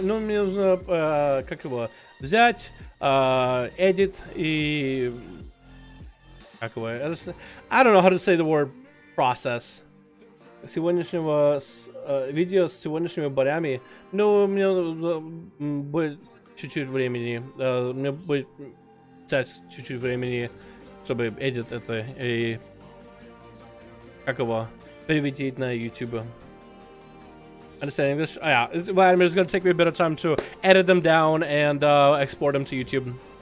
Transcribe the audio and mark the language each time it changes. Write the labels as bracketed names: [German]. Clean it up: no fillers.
[Russian] Ну, мне нужно, как его, взять, edit и... Как его? [English] I don't know how to say the word process. [Russian] Сегодняшнего видео с сегодняшними боями. Ну, мне будет чуть-чуть времени. Мне будет взять чуть-чуть времени, чтобы edit это и как его перевести на YouTube. [English] Understand English? Oh yeah, Vladimir, it's gonna take me a bit of time to edit them down and export them to YouTube.